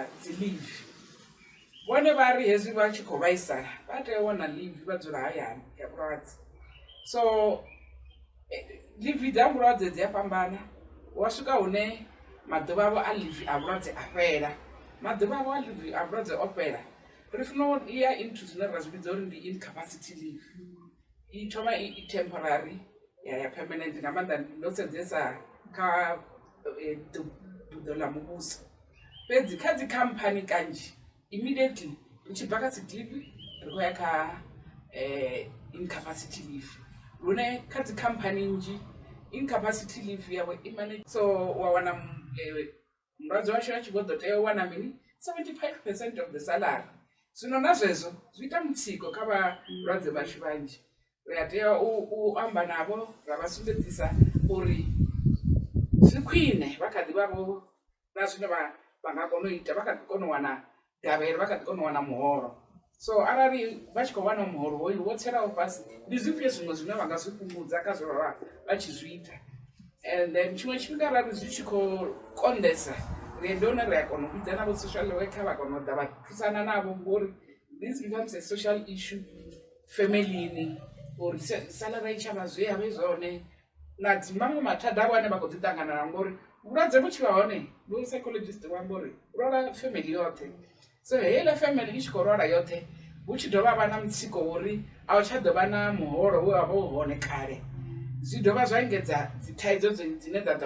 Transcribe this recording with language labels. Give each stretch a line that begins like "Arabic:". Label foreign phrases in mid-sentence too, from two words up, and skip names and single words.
Venda: dzi leave vhone vha ri hezwi vha tshi khou vhaisala vha tea u wana leave vha dzula hayani ya vhulwadze so leave dza vhulwadze dzi a fhambana wa swika hune maḓuvha avho a leave a vhulwadze a fhela maḓuvha avho a leave a vhulwadze o fhela ri funa u ya into zwine ra zwi vhidza uri ndi
English: incapacity leave
Venda: i thoma i temporary ya permanent nga maanḓa ndo sedzesa kha buḓo ḽa muvhuso fhedzi kha dzi khamphani kanzhi immediately ri tshi bva kha
English: sick leave
Venda: ri khou ya kha
English: incapacity leave
Venda: lune kha dzi khamphani nnzhi
English: incapacity leave
Venda: yawe i manage so wa wana mulwadze washu a tshi vho ḓo tea u wana mini
English: 75% of the salary
Venda: zwino na zwezwo zwi ita mutsiko kha vhalwadze vhashu vhanzhi ri a tea u amba navho ra vha sumbedzisa uri zwi khwine vha kha ḓi vhavho na zwine vha nga kona u ita vha kha ḓi kona u wana gavhelo vha kha ḓi kona u wana muholo so arali vha tshi khou wana muholo hoyu wo tselaho fhasi ndi zwifhio zwiṅwe zwine vha nga zwi fhungudza kha zwe vha tshi zwi ita
English: and then
Venda: tshiṅwe tshifhinga arali zwi tshi khou konḓesa ndi hone ri a kona u vhidza navho
English: social worker
Venda: vha kona u ḓa vha thusana navho ngori
English: this becomes a social issue
Venda: familini uri salary i tshavha zwe havhe zwone na dzi maṅwe mathada avho ane vha khou ḓi ṱangana na ngori vhulwadze vhu tshi vha hone ndo psychologist wamba uri lwala family yoṱhe so heiḽa family i tshi khou lwala yoṱhe hu tshi dovha vha na mutsiko uri a u tsha ḓo vha na muholo we wa vha u hone kale zwi dovha zwa engedza dzi thaidzo dzine dza ḓo